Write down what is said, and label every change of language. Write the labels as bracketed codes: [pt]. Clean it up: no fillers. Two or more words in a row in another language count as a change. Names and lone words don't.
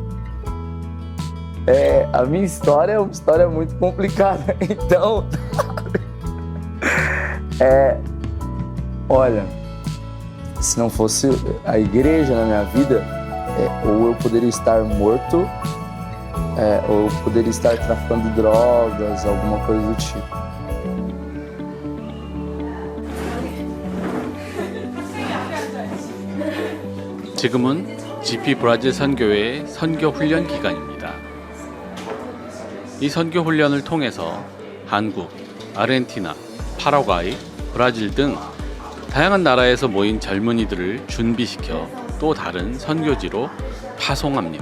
[pt] A minha história é uma história muito complicada, então, olha, se não fosse a igreja na minha vida, ou eu poderia estar morto, ou eu poderia estar traficando drogas, alguma coisa do tipo. [ko] 지금은 GP 브라질 선교회의 선교 훈련 기간입니다. 이 선교 훈련을 통해서 한국, 아르헨티나, 파라과이, 브라질 등 다양한 나라에서 모인 젊은이들을 준비시켜 또 다른 선교지로 파송합니다.